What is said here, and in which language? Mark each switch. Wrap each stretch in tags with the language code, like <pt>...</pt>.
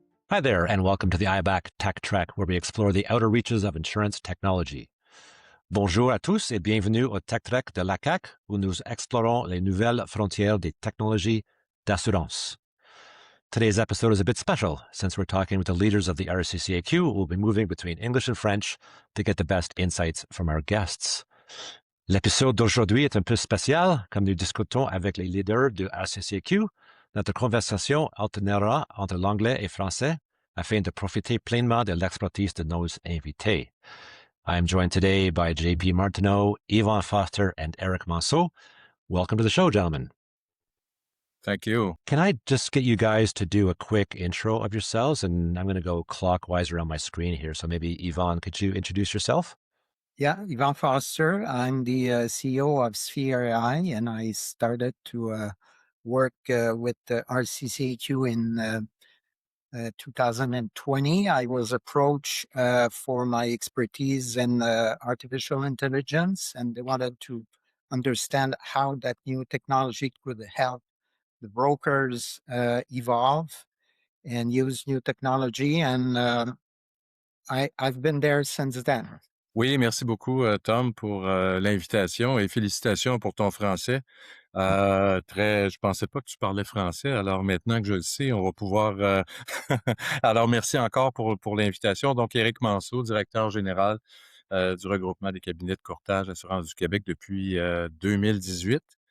<en>Hi there, and welcome to the IBAC Tech Trek, where we explore the outer reaches of insurance technology.</en> <fr>Bonjour à tous et bienvenue au Tech Trek de l'IBAC, où nous explorons les nouvelles frontières des technologies d'assurance.</fr> <en>Today's episode is a bit special, since we're talking with the leaders of the RCCAQ, who will be moving between English and French to get the best insights from our guests.</en> <fr>L'épisode d'aujourd'hui est un peu spécial, comme nous discutons avec les leaders du RCCAQ. Notre conversation alternera entre l'anglais et français afin de profiter pleinement de l'expertise de nos invités.</fr> <en>I am joined today by Philippe Martineau, Yvan Foster, and Éric Manseau. Welcome to the show, gentlemen. Thank you. Can I just get you guys to do a quick intro of yourselves? And I'm going to go clockwise around my screen here. So maybe, Yvan, could you introduce yourself? Yeah, Yvan Foster. I'm the CEO of Sphere AI, and I started to work with the RCCAQ in 2020. I was approached for my expertise in artificial intelligence, and they wanted to understand how that new technology could help the brokers evolve and use new technology. And I've been there since then.</en> <fr>Oui, merci beaucoup, Tom, pour l'invitation et félicitations pour ton français. Je pensais pas que tu parlais français, alors maintenant que je le sais, on va pouvoir... Alors, merci encore pour l'invitation. Donc, Éric Manseau, directeur général du regroupement des cabinets de courtage Assurance du Québec depuis 2018.</fr>